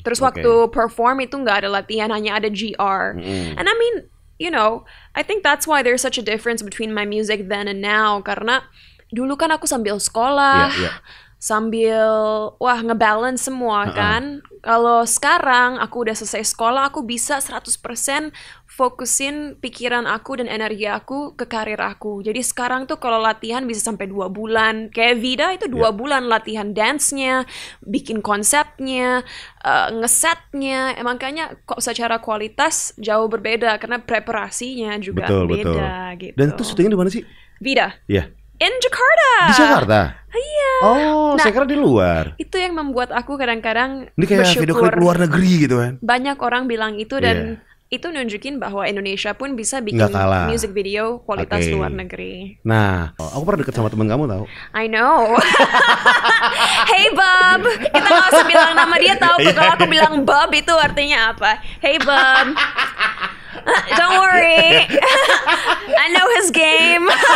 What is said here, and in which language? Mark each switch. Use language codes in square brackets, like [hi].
[id] Terus waktu perform itu enggak ada latihan, hanya ada GR. [en] And I mean, you know, I think that's why there's such a difference between my music then and now, [id] karena dulu kan aku sambil sekolah, sambil ngebalance semua kan. Kalau sekarang aku udah selesai sekolah, aku bisa 100% fokusin pikiran aku dan energi aku ke karir aku. Jadi sekarang tuh kalau latihan bisa sampai 2 bulan. Kayak Vida itu 2 bulan latihan dance-nya, bikin konsepnya, ngesetnya. Makanya kok secara kualitas jauh berbeda karena preparasinya juga beda gitu. Dan itu syutingnya di mana sih? Vida. Iya. [en] In Jakarta. [id] Di Jakarta? Iya. Oh, saya kira di luar. Itu yang membuat aku kadang-kadang ini kayak video klip luar negeri gitu kan. Banyak orang bilang itu dan itu nunjukin bahwa Indonesia pun bisa bikin music video kualitas luar negeri. Nah, aku pernah deket sama temen kamu tahu. [en] I know. Hey Bob, [id] kita nggak usah bilang nama dia tahu. Kalau aku bilang Bob itu artinya apa? [en] Hey Bob. Don't worry, I know his game.